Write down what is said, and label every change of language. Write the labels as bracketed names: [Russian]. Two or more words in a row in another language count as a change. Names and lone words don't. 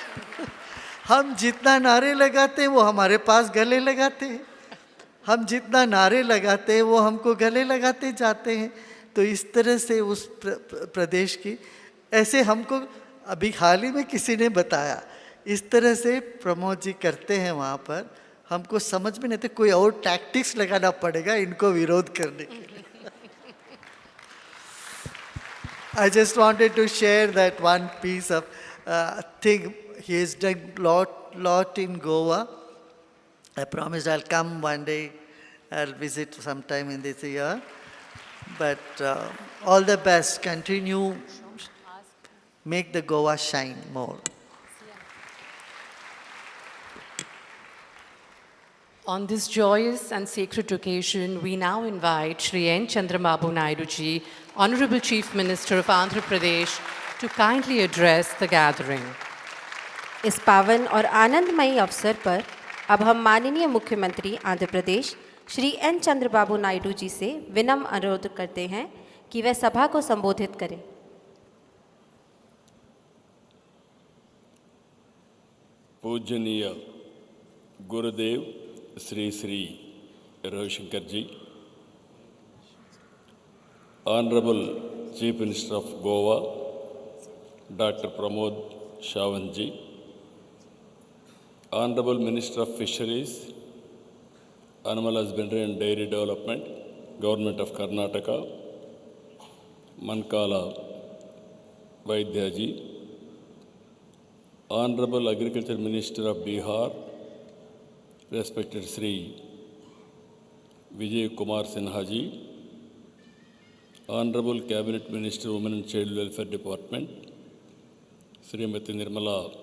[Hindi] हम जितना नारे लगाते हैं वो हमारे पास गले लगाते हैं, हम जितना नारे लगाते हैं वो हमको गले लगाते जाते हैं। तो इस तरह से उस प्रदेश की ऐसे हमको अभी हाल ही में किसी ने बताया, इस तरह से प्रमोद जी करते हैं वहाँ पर। हमको समझ में नहीं थे, कोई और टैक्टिक्स लगाना पड़ेगा इनको विरोध करने के लिए। [English] I just wanted to share that one piece of thing. He has done lot in Goa. I promised I'll come one day. I'll visit sometime in this year. But all the best. Continue. Make the Goa shine more. On this joyous and sacred occasion, we now invite Shri N. Chandrababu Naidu ji, Honorable Chief Minister of Andhra Pradesh, to kindly address the gathering. [Hindi] इस पावन और आनंदमयी अवसर पर अब हम माननीय मुख्यमंत्री आंध्र प्रदेश श्री एन चंद्रबाबू नायडू जी से विनम्र अनुरोध करते हैं कि वे सभा को संबोधित करें। पूजनीय गुरुदेव श्री श्री रविशंकर जी, [English] Honourable Chief Minister of Goa Doctor Pramod Sawant ji, Honourable Minister of Fisheries, Animal Husbandry and Dairy Development, Government of Karnataka, Mankala Vaidya ji, Honourable Agriculture Minister of Bihar, respected Sri Vijay Kumar Sinha ji, Honorable Cabinet Minister Women and Child Welfare Department, Srimati Nirmala